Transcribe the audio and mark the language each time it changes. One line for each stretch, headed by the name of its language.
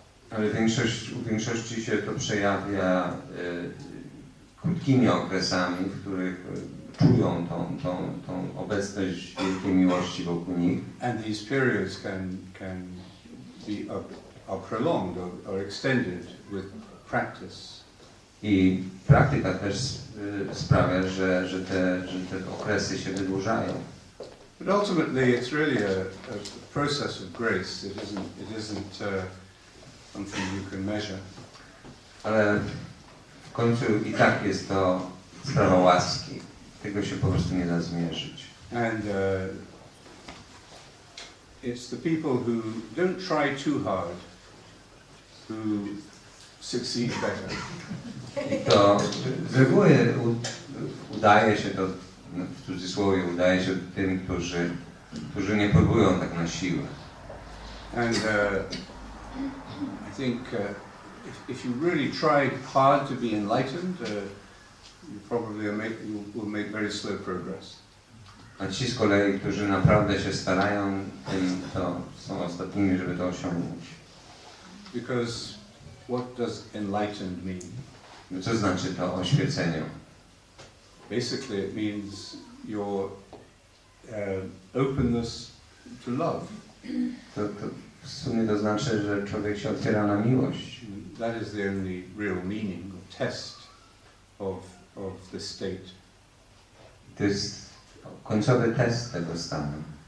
Polish: Ale u większości się to przejawia krótkimi okresami, w których czują tą obecność wielkiej miłości wokół nich.
English: And these periods can be are prolonged or extended with practice.
Polish: I praktyka też sprawia, że te okresy się wydłużają.
English: But ultimately, it's really a process of grace. It isn't something you can measure.
Polish: Ale w końcu i tak jest to sprawa łaski. tego się po prostu nie da zmierzyć.
English: And it's the people who don't try too hard who succeed better.
Polish: I to z reguły udaje się to, w cudzysłowie, udaje się tym, którzy nie próbują tak na siłę.
English: And I think if you really try hard to be enlightened, you probably will make very slow progress.
Polish: A ci z kolei, którzy naprawdę się starają, tym to są ostatnimi, żeby to osiągnąć.
English: Because what does enlightened mean?
Polish: No co znaczy to oświecenie?
English: Basically it means your openness to love.
Polish: To w sumie to znaczy, że człowiek się otwiera na miłość.
English: That is the only real meaning or test of the state.
Polish: To jest końcowy test tego stanu.